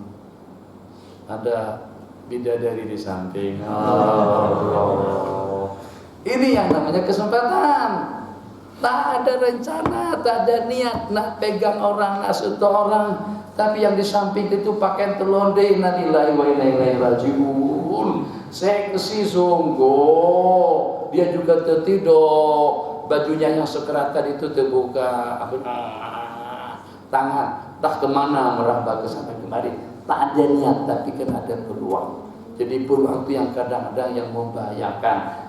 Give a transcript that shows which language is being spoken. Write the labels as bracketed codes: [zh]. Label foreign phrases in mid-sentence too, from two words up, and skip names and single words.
[ms] Ada bidadari di samping. Allah. Ini yang namanya kesempatan. Tak ada rencana, tak ada niat nak pegang orang, nak sentuh orang, tapi yang di samping itu pakaian telonde, [ar] innalillahi wa inna ilaihi rajiun. [ms] Seksi sungguh. Dia juga tertidur, bajunya yang sekeratan itu terbuka, tangan tak kemana merambah ke sana kemari. Tak ada niat, tapi kan ada peluang. Jadi peluang itu yang kadang-kadang yang membahayakan.